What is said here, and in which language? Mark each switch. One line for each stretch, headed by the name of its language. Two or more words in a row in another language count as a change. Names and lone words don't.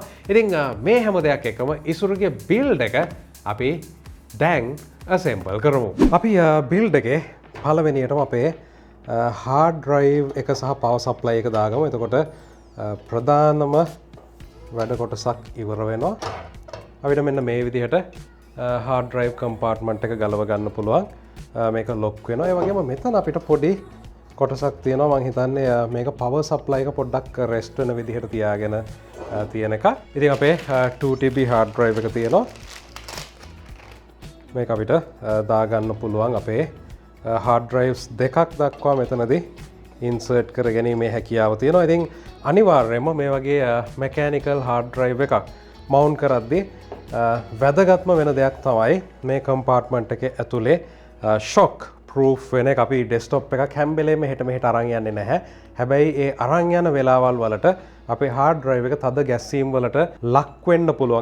Sinhala: ඉතින් මේ හැම දෙයක් එකම ඉසුරුගේ build එක අපි දැන් assemble කරමු. අපි build එකේ පළවෙනියටම අපේ
English: hard drive
Sinhala: එක සහ
English: power supply
Sinhala: එක දාගමු. එතකොට ප්‍රධානම වැඩ කොටසක් ඉවර වෙනවා. අපිට මෙන්න මේ විදිහට
English: hard drive compartment
Sinhala: එක ගලව ගන්න පුළුවන්. මේක lock වෙනවා. ඒ වගේම මෙතන අපිට පොඩි කොටසක් තියෙනවා. මම හිතන්නේ මේක
English: power supply
Sinhala: එක පොඩ්ඩක් rest වෙන විදිහට තියාගෙන තියෙන එක. ඉතින් අපේ 2TB
English: hard drive
Sinhala: එක තියෙනවා. මේක අපිට දාගන්න පුළුවන් අපේ
English: hard drives
Sinhala: දෙකක් දක්වා මෙතනදී insert කර ගැනීමේ හැකියාව තියෙනවා. ඉතින් අනිවාර්යයෙන්ම මේ වගේ
English: mechanical hard drive
Sinhala: එකක් mount කරද්දී වැදගත්ම වෙන දෙයක් තමයි මේ compartment එකේ ඇතුලේ
English: shock proof
Sinhala: වෙන එක. අපි desktop එකක් හැම වෙලේම හෙට මෙහෙට අරන් යන්නේ නැහැ. හැබැයි ඒ අරන් යන වෙලාවල් වලට අපේ
English: hard drive
Sinhala: එක තද ගැස්සීම් වලට ලක් වෙන්න පුළුවන්.